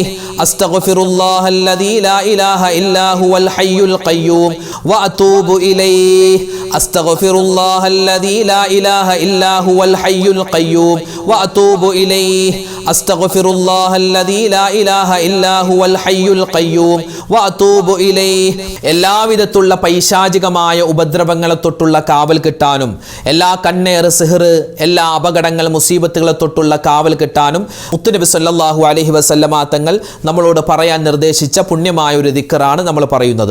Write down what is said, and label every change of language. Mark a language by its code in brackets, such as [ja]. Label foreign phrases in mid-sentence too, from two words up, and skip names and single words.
[ar] أستغفر الله الذي لا إله إلا هو الحي القيوم وأتوب إليه. أستغفر الله الذي لا إله إلا هو الحي القيوم وأتوب إليه. أستغفر الله الذي لا إله إلا هو الحي القيوم وأتوب إليه. [ml] എല്ലാവിധത്തുള്ള പൈശാചികമായ ഉപദ്രവങ്ങളെ തൊട്ടുള്ള കാവൽ കിട്ടാനും, എല്ലാ കണ്ണേർ, സിഹർ, എല്ലാ അപകടങ്ങൾ, മുസീബത്തുകളെ തൊട്ടുള്ള കാവൽ കിട്ടാനും മുത്തുനബി [ar] صلى الله عليه وسلم [ml] തങ്ങൾ നമ്മളോട് പറയാൻ നിർദ്ദേശിച്ച പുണ്യമായ ഒരു ദിക്റാണ് നമ്മൾ പറയുന്നത്.